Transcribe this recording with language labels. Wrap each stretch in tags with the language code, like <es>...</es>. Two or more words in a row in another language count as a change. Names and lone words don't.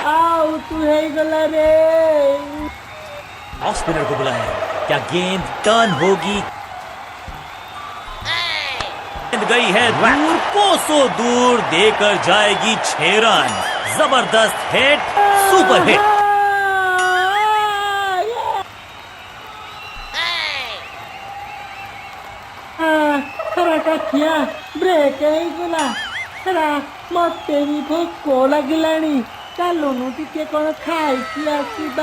<en>off spinner</en> <hi>को बुलाया क्या गेंद टर्न होगी? गेंद गई है दूर कोसों दूर देकर जाएगी 6 रन। जबरदस्त हिट</hi> <en>super hit.</en> <or>କାଠିଆ ବ୍ରେକ୍ ହେଇଗଲା। ମତେ ବି ଭୋକ ଲାଗିଲାଣି ଚାଲୁନୁ ଟିକେ କଣ ଖାଇକି ଆସିବା।</or>